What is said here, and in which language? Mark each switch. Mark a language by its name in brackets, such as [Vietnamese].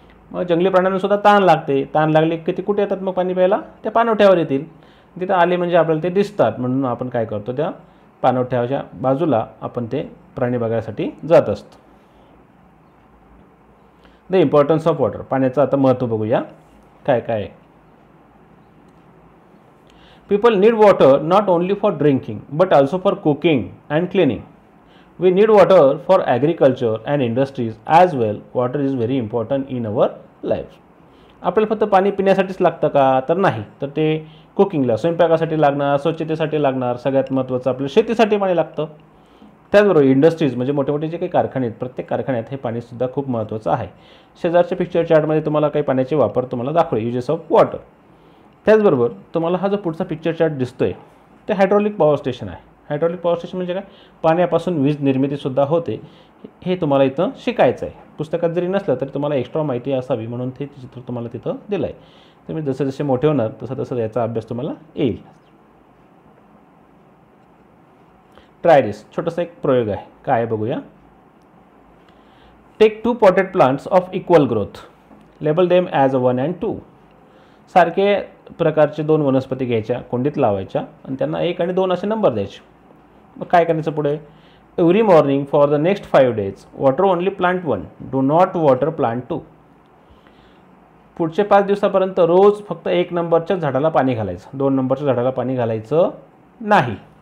[Marathi] मग जंगली प्राण्यांना सुद्धा ताण लागते. ताण लागली की ते कुठे येतात मग पाणी प्यायला? त्या पाणवठ्यावर येतील. तिथं आले म्हणजे आपल्याला ते दिसतात म्हणून आपण काय करतो त्या पाणवठ्याच्या बाजूला आपण ते प्राणी बघायसाठी जात असतो. [English] The importance of water. [Marathi] पाण्याचं आता महत्त्व बघूया काय काय. [English] People need water not only for drinking but also for cooking and cleaning. We need water for agriculture and industries as well. Water is very important in our life. [Marathi] आपल्याला फक्त पाणी पिण्यासाठीच लागतं का? तर नाही. तर ते कुकिंगला स्वयंपाकासाठी लागणार, स्वच्छतेसाठी लागणार, सगळ्यात महत्त्वाचं आपल्या शेतीसाठी पाणी लागतं. त्याचबरोबर इंडस्ट्रीज म्हणजे मोठे मोठे जे काही कारखाने आहेत प्रत्येक कारखान्यात हे पाणीसुद्धा खूप महत्त्वाचं आहे. शेजारच्या पिक्चर चार्टमध्ये तुम्हाला काही पाण्याचे वापर तुम्हाला दाखवले [English] Uses of water. [Marathi] त्याचबरोबर तुम्हाला हा जो पुढचा पिक्चर चार्ट दिसतोय ते हायड्रॉलिक पॉवर स्टेशन आहे. हायड्रॉलिक पॉवर स्टेशन म्हणजे काय? पाण्यापासून वीज निर्मितीसुद्धा होते. हे तुम्हाला इथं शिकायचं आहे. पुस्तकात जरी नसलं तरी तुम्हाला एक्स्ट्रा माहिती असावी म्हणून ते चित्र तुम्हाला तिथं दिलं आहे. तुम्ही जसे जसे मोठे होणार तसं तसं याचा अभ्यास तुम्हाला येईल. [English] Try this. [Marathi] छोटासा एक प्रयोग आहे. काय आहे बघूया. [English] Take 2 potted plants of equal growth. Label them as a 1 and 2. [Marathi] सारखे प्रकारचे 2 वनस्पती घ्यायच्या, कुंडीत लावायच्या आणि त्यांना 1 आणि 2 असे नंबर द्यायचे. मग काय करायचं पुढे? [English] Every morning for the next 5 days water only plant 1. Do not water plant 2. [Marathi] पुढचे 5 दिवसापर्यंत रोज फक्त 1 नंबरच्या झाडाला पाणी घालायचं, 2 नंबरच्या झाडाला पाणी घालायचं नाही.